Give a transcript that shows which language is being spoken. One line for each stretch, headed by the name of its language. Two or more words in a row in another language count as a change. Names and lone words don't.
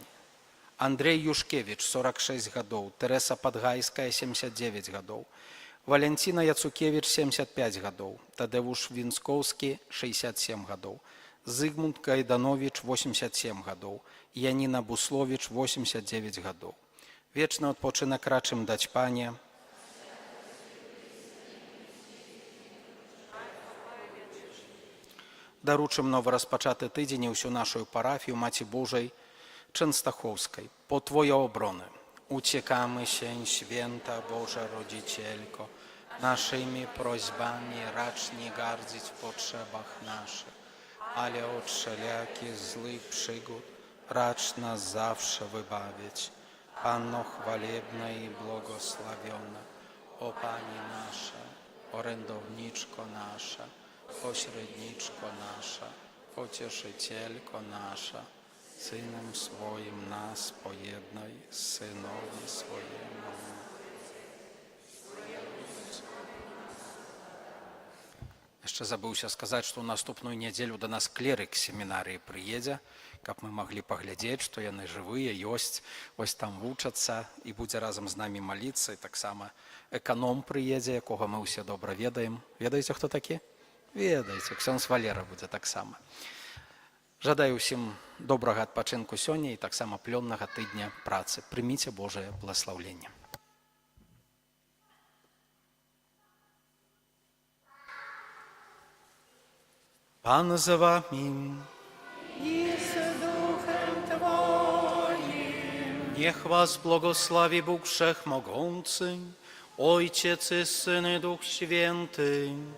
Belarusian: Андрей Юшкевіч, 46 гадоў, Тэрэса Падгайская, 79 гадоў, Валянціна Яцукевіч, 75 гадоў, Тадэвуш Вінскоўскі, 67 гадоў, Зыгмунд Кайдановіч, 87 гадоў, Яніна Бусловіч, 89 гадоў. Вечны адпачынак рачым даць Пане. Даручым новораспачаты тыдзень і ўсю нашу парафію Маці Божай Częstochowskiej.
Polish: Po Twoją obronę uciekamy się, święta Boża Rodzicielko, naszymi prośbami racz nie gardzić w potrzebach naszych, ale od wszelakich złych przygód racz nas zawsze wybawić. Panno chwalebna i błogosławiona, o Pani nasza, orędowniczko nasza, pośredniczko nasza, pocieszycielko nasza, Synem swoim nas pojednaj, Synowi swojemu.
Belarusian: Jeszcze забыўся сказаць, што ў наступную нядзелю да нас клерык семінарыі прыедзе, каб мы маглі паглядзець, што яны жывыя, ёсць, вось там вучацца і будзе разам з намі маліцца. І таксама эканом прыедзе, якога мы ўсе добра ведаем. Ведаеце, хто такі? Ведаеце, ксёндз Валера будзе таксама. Жадаю ўсім добрага адпачынку сёння і таксама плённага тыдня працы. Прыміце Божае благаслаўленне.
Polish: Pan z wami. I z duchem Twoim. Niech was błogosławi Bóg Wszechmogący, Ojciec i Syn i Duch Święty.